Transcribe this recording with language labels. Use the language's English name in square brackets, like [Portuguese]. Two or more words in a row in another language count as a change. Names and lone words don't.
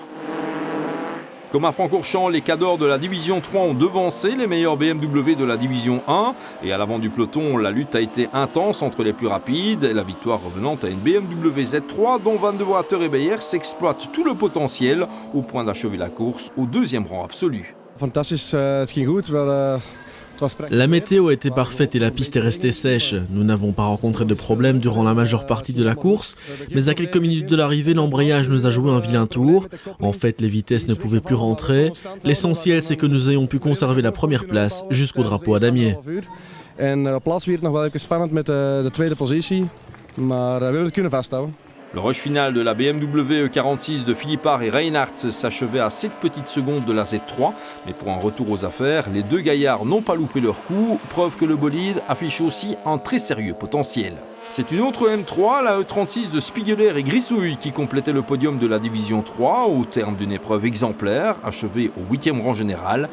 [French] Comme à Francorchamps, les cadors de la division 3 ont devancé les meilleurs BMW de la division 1 et à l'avant du peloton, la lutte a été intense entre les plus rapides, la victoire revenant à une BMW Z3 dont Van de Water et Beyer s'exploitent tout le potentiel au point d'achever la course au 2e rang absolu. [Dutch] Fantastisch, het ging goed. [French] La météo était parfaite et la piste est restée sèche. Nous n'avons pas rencontré de problème durant la majeure partie de la course, mais à quelques minutes de l'arrivée, l'embrayage nous a joué un vilain tour. En fait, les vitesses ne pouvaient plus rentrer. L'essentiel, c'est que nous ayons pu conserver la première place jusqu'au drapeau à damier. [Dutch] En op plaats werd het nog wel even spannend met de tweede positie, maar we hebben het kunnen vasthouden. [French] Le rush final de la BMW E46 de Philippard et Reinhardt s'achevait à 7 petites secondes de la Z3, mais pour un retour aux affaires, les deux gaillards n'ont pas loupé leur coup, preuve que le bolide affiche aussi un très sérieux potentiel. C'est une autre M3, la E36 de Spiegeler et Grissouille, qui complétait le podium de la division 3 au terme d'une épreuve exemplaire, achevée au 8e rang général.